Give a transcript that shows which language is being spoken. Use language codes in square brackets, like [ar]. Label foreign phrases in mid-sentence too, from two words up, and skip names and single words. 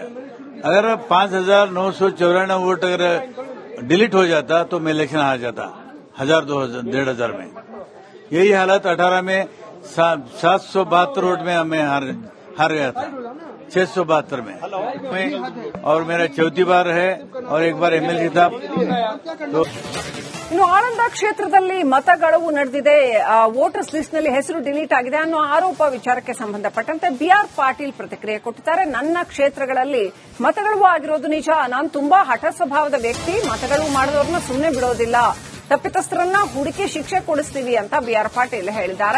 [hi] अगर 5,994 वोट अगर डिलीट हो जाता तो मैं इलेक्शन हार जाता 1,000, 2,000, 1,500 में। यही हालत 18 में 772 वोट में मैं हार गया था, 672 में। और मेरा चौथी बार है और एक बार एमएलसी था। तो [kn] ಇನ್ನು ಆಳಂದ ಕ್ಷೇತ್ರದಲ್ಲಿ ಮತಗಳವು ನಡೆದಿದೆ, [en] voters list [kn] ನಲ್ಲಿ ಹೆಸರು ಡಿಲೀಟ್ ಆಗಿದೆ ಅನ್ನೋ ಆರೋಪ ವಿಚಾರಕ್ಕೆ ಸಂಬಂಧಪಟ್ಟಂತೆ ಬಿಆರ್ ಪಾಟೀಲ್ ಪ್ರತಿಕ್ರಿಯೆ ಕೊಟ್ಟಿದ್ದಾರೆ. ನನ್ನ ಕ್ಷೇತ್ರಗಳಲ್ಲಿ ಮತಗಳವು ಆಗಿರೋದು ನಿಜ. ನಾನು ತುಂಬಾ ಹಠ ಸ್ವಭಾವದ ವ್ಯಕ್ತಿ. ಮತಗಳು ಮಾಡಿದವ್ರನ್ನ ಸುಮ್ಮನೆ ಬಿಡೋದಿಲ್ಲ. ತಪ್ಪಿತಸ್ಥರನ್ನ ಹುಡುಕಿ ಶಿಕ್ಷೆ ಕೊಡಿಸ್ತೀವಿ ಅಂತ ಬಿಆರ್ ಪಾಟೀಲ್ ಹೇಳಿದ್ದಾರೆ.